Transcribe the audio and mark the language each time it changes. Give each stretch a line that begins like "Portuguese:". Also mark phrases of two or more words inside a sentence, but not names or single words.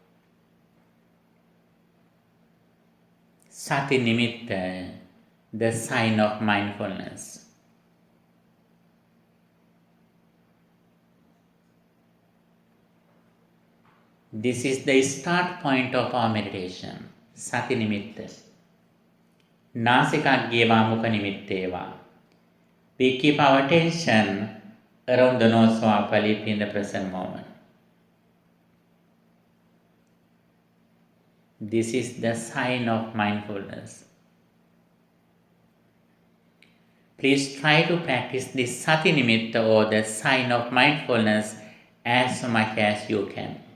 Pali: Sati nimitta,
English: the sign of mindfulness. This is the start point of our meditation,
Pali: Sati nimitta. නාසිකාග්ගේ වාමුඛ නිමිත්තේවා.
English: We keep our attention around the nose 𝐶𝐻 in the present moment. This is the sign of mindfulness. Please try to practice this
Pali: sati nimitta,
English: or the sign of mindfulness, as much as you can.